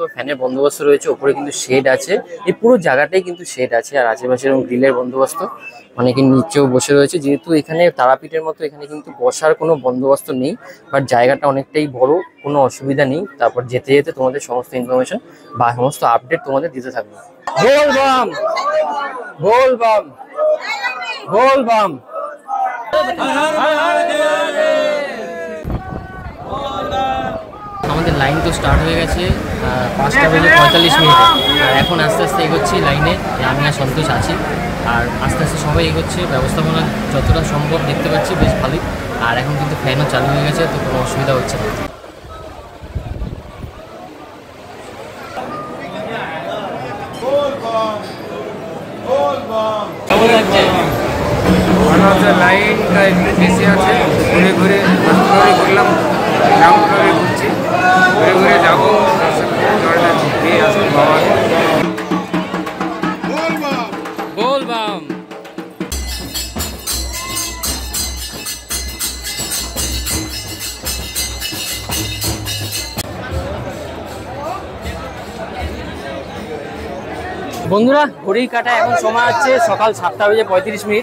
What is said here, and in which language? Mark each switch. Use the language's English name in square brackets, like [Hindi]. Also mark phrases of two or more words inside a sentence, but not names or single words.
[Bangla] তবে ফ্যানের বন্দোবস্ত রয়েছে, ওপরে কিন্তু শেড আছে, এই পুরো জায়গাটাই কিন্তু শেড আছে। আর আশেপাশে এরকম গ্রিলের বন্দোবস্ত, অনেকে নিচেও বসে রয়েছে। যেহেতু এখানে তারাপীঠের মতো এখানে কিন্তু বসার কোনো বন্দোবস্ত নেই, বাট জায়গাটা অনেকটাই বড়, কোনো অসুবিধা নেই। তারপর যেতে যেতে তোমাদের সমস্ত ইনফরমেশন বা সমস্ত আপডেট তোমাদের দিতে থাকবে। [Hindi] बोल बम बोल बम बोल बम। [Bangla] আমাদের লাইন তো স্টার্ট হয়ে গেছে 5:45। আর এখন আস্তে আস্তে এগোচ্ছি লাইনে, আমি আর সন্তোষ আছি। আর আস্তে আস্তে সবাই এগোচ্ছে, ব্যবস্থাপনা যতটা সম্ভব দেখতে পাচ্ছি বেশ ভালোই। আর এখন কিন্তু ফ্যানও চালু হয়ে গেছে, তো কোনো অসুবিধা হচ্ছে না। কেমন লাগছে? মনে হচ্ছে লাইনটা একটু বেশি আছে, ঘুরে ঘুরে ঘুরলাম, গ্রাউন্ড ফ্লোরে ঘুরছি, ঘুরে ঘুরে যাবো, জলটা দিয়ে আসবো বাবাকে। [Hindi] बोल बम। [Bangla] বন্ধুরা ঘড়ি কাটা এখন সময় হচ্ছে সকাল 7:35।